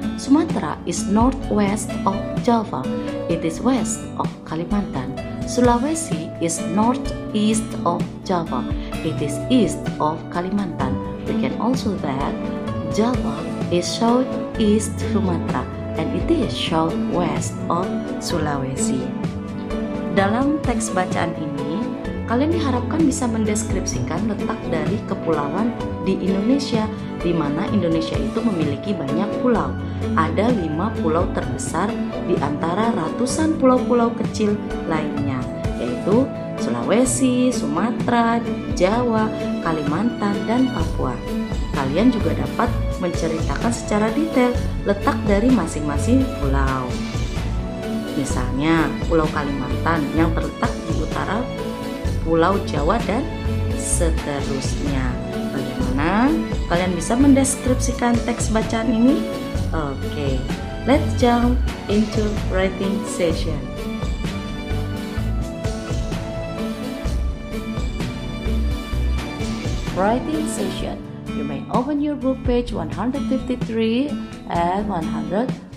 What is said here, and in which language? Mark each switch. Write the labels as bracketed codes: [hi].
[en] Sumatra is northwest of Java. It is west of Kalimantan. Sulawesi is northeast of Java. It is east of Kalimantan. We can also that Java is southeast Sumatra and it is southwest of Sulawesi. [id] Dalam teks bacaan ini, kalian diharapkan bisa mendeskripsikan letak dari kepulauan di Indonesia, di mana Indonesia itu memiliki banyak pulau. Ada 5 pulau terbesar di antara ratusan pulau-pulau kecil lainnya, yaitu Sulawesi, Sumatera, Jawa, Kalimantan, dan Papua. Kalian juga dapat menceritakan secara detail letak dari masing-masing pulau. Misalnya, Pulau Kalimantan yang terletak di utara Pulau Jawa dan seterusnya. Bagaimana kalian bisa mendeskripsikan teks bacaan ini? [en] Oke, let's jump into writing session. Writing session. You may open your book page 153 and 154.